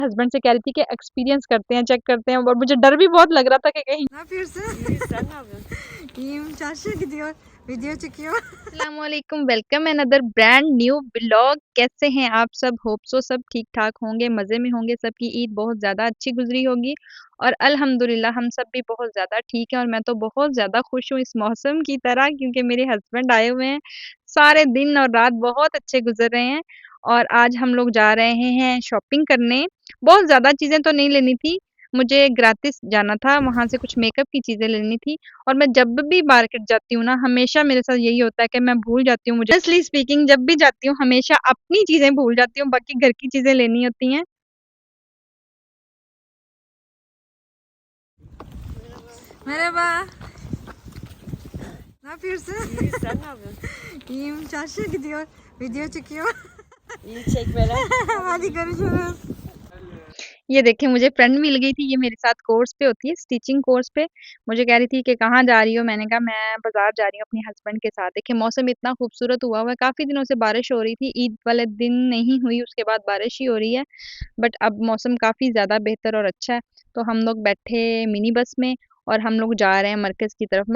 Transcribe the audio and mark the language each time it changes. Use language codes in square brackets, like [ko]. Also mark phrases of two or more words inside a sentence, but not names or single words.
[hi] हस्बैंड से कह रही थी कि एक्सपीरियंस करते हैं, चेक करते हैं, और मुझे डर भी बहुत लग रहा था कि कहीं [tr] Ne yapıyorsun? İyiyim. Çarşıya gidiyor. Video çekiyor. [hi] अस्सलामुअलैकुम, [en] welcome another brand new blog. [hi] कैसे हैं आप सब? [en] hope so [hi] सब ठीक ठाक होंगे, मज़े में होंगे। सबकी ईद बहुत ज़्यादा अच्छी गुजरी होगी और अल्हम्दुलिल्लाह हम सब भी बहुत ज़्यादा ठीक हैं। और मैं तो बहुत ज़्यादा खुश हूँ इस मौसम की तरह, क्योंकि मेरे हस्बैंड आए हुए हैं। सारे दिन और रात बहुत अच्छे गुजर रहे हैं और आज हम लोग जा रहे हैं शॉपिंग करने। बहुत ज़्यादा चीज़ें तो नहीं लेनी थी, मुझे ग्रातिस जाना था, वहाँ से कुछ मेकअप की चीज़ें लेनी थी। और मैं जब भी मार्केट जाती हूँ ना, हमेशा मेरे साथ यही होता है कि मैं भूल जाती हूँ, मुझे [en] honestly speaking [hi] जब भी जाती हूँ हमेशा अपनी चीज़ें भूल जाती हूँ, बाकी घर की चीज़ें लेनी होती हैं। [tr] Merhaba. Ne yapıyorsun? İyi, sen ne yapıyorsun? İyiyim. Çarşıya gidiyor. Video çekiyor. İyi çekmeler. Hadi görüşürüz. [hi] ये देखिए, मुझे फ्रेंड मिल गई थी, ये मेरे साथ कोर्स पे होती है, [en] stitching course [hi] पे। मुझे कह रही थी कि कहाँ जा रही हो? मैंने कहा मैं बाज़ार जा रही हूँ अपने हस्बैंड के साथ। देखिए मौसम इतना खूबसूरत हुआ हुआ है, काफ़ी दिनों से बारिश हो रही थी, ईद वाले दिन नहीं हुई, उसके बाद बारिश ही हो रही है। बट अब मौसम काफ़ी ज़्यादा बेहतर और अच्छा है। तो हम लोग बैठे [en] mini bus [hi] में और हम लोग जा रहे हैं मरकज़ की तरफ।